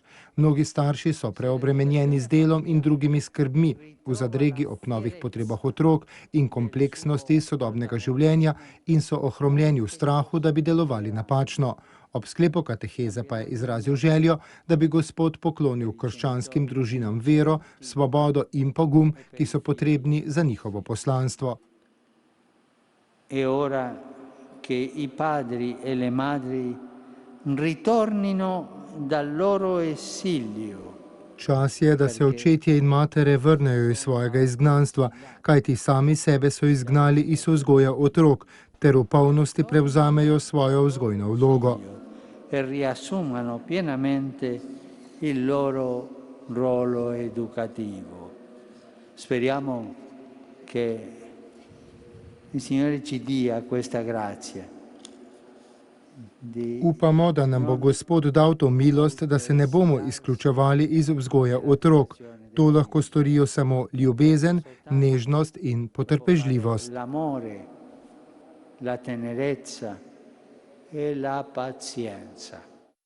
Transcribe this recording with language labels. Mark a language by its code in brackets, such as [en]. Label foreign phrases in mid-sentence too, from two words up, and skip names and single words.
[sl] Mnogi starši so preobremenjeni z delom in drugimi skrbmi, v zadregi ob novih potrebah otrok in kompleksnosti sodobnega življenja in so ohromljeni v strahu, da bi delovali napačno. Ob sklepu kateheze pa je izrazil željo, da bi Gospod poklonil krščanskim družinam vero, svobodo in pogum, ki so potrebni za njihovo poslanstvo. [it] È ora che i padri e le madri ritornino dal loro esilio. [sl] Čas je, da se očetje in matere vrnejo iz svojega izgnanstva, kajti sami sebe so izgnali iz vzgoje otrok, ter v polnosti prevzamejo svojo vzgojno vlogo. [it] E riassumano pienamente il loro ruolo educativo. Speriamo che il Signore ci dia questa grazia. [sl] Upamo, da nam bo Gospod dal to milost, da se ne bomo izključevali iz vzgoje otrok. To lahko storijo samo ljubezen, nežnost in potrpežljivost. [it] L'amore, la tenerezza e la pazienza.